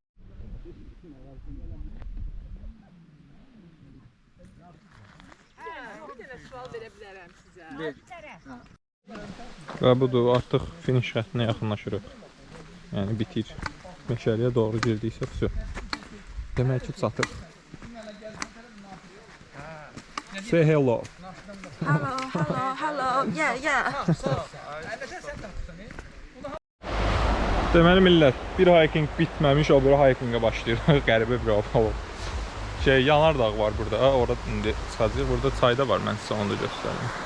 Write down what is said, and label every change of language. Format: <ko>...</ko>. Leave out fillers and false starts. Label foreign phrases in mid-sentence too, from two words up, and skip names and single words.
<az>Bir dənə sual verə bilərəm sizə. Və budur, artıq finish xəttinə yaxınlaşırıq. Yəni bitir. Meşəliyə doğru girdiksə vəsə. Demək ki, çatır.</az> <en>Say hello. Hello. Yeah.</en> <az>Deməli millət, bir hiking bitməmiş, o bura hikingə başlayır. Qəribə bir hava. Yanardağ var burada. Orada indi çıxacağıq. Burada çay da var. Mən sizə onu da göstərim.</az>